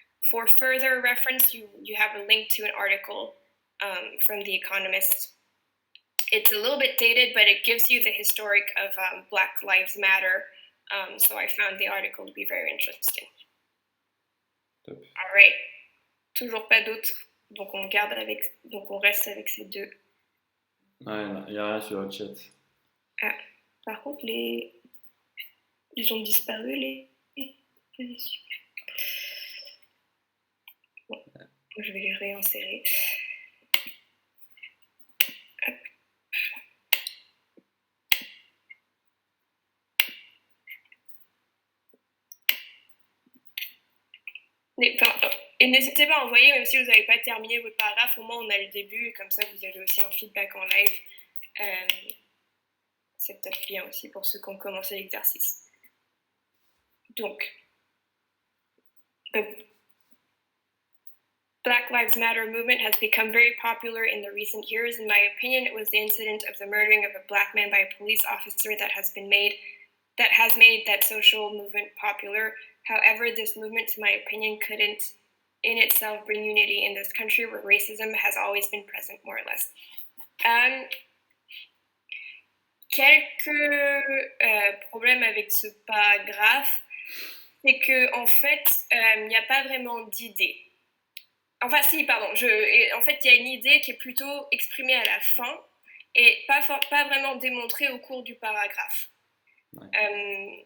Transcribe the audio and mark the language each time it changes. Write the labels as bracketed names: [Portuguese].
[English] For further reference, you have a link to an article from The Economist. It's a little bit dated, but it gives you the historic of Black Lives Matter. So I found the article to be very interesting. [French] Top. [English] All right. [French] Toujours pas d'autres. Donc on reste avec ces deux. Ouais, il n'y a rien sur le chat. Ah, par contre, ils ont disparu, les positions. Bon, je vais les réinsérer. Et n'hésitez pas à envoyer, même si vous n'avez pas terminé votre paragraphe, au moins on a le début, et comme ça vous avez aussi un feedback en live. C'est peut-être bien aussi pour ceux qui ont commencé l'exercice. [English] Donc, the Black Lives Matter movement has become very popular in the recent years. In my opinion, it was the incident of the murdering of a Black man by a police officer that has made that social movement popular. However, this movement, to my opinion, couldn't in itself bring unity in this country where racism has always been present, more or less. [French] Quelques problèmes avec ce paragraphe, c'est que en fait, il n'y a pas vraiment d'idée. Enfin, si, pardon. En fait, il y a une idée qui est plutôt exprimée à la fin et pas vraiment démontrée au cours du paragraphe. Ouais.